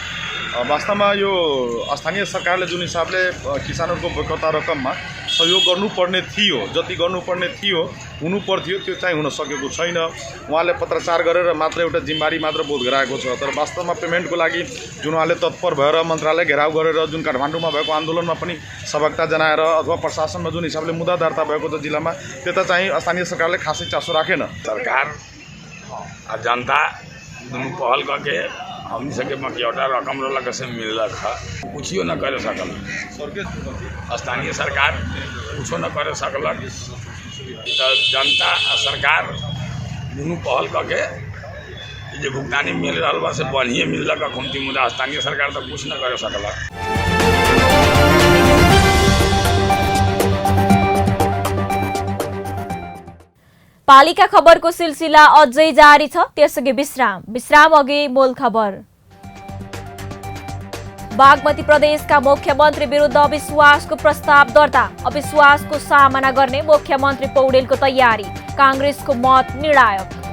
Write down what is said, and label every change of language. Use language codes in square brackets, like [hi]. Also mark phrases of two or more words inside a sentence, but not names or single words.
[ne] वास्तवमा यो स्थानीय सरकारले जुन हिसाबले किसानहरूको बकाया रकममा सहयोग गर्नुपर्ने थियो, जति गर्नुपर्ने थियो हुनु पर्थ्यो त्यो चाहिँ हुन सकेको छैन। उहाँले पत्रचार गरेर मात्र एउटा जिम्मेवारी मात्र बोध गराएको छ, तर वास्तवमा पेमेन्टको लागि जुन उहाँले तत्पर भएर मन्त्रालय घेराउ गरेर जुन काठमाडौँमा भएको आन्दोलनमा पनि सहभागिता जनाएर अथवा प्रशासनमा जुन हिसाबले मुद्दा दर्ता भएको छ जिल्लामा, त्यता चाहिँ स्थानीय सरकारले खासै चासो राखेन। [bho] सरकार जनता दुनू पहल करके हमनी सबके मकियौटा रकम रोला कैसे मिल रहा कुछो न करे सकल, स्थानीय सरकार कुछो न करे सकल, तो जनता सरकार दुनू पहल करके जो भुगतानी मिल रहा बा से बढ़िया मिल रहा कमती मुद्दा, स्थानीय सरकार तो कुछ न करे सकल। [ne] पालिका खबरको सिलसिला अझै जारी छ, त्यसअघि विश्राम अघि मूल खबर। बागमती प्रदेशका मुख्यमन्त्री विरुद्ध अविश्वासको प्रस्ताव दर्ता, अविश्वासको सामना गर्ने मुख्यमन्त्री पौडेलको तयारी, कांग्रेसको मत निर्णायक।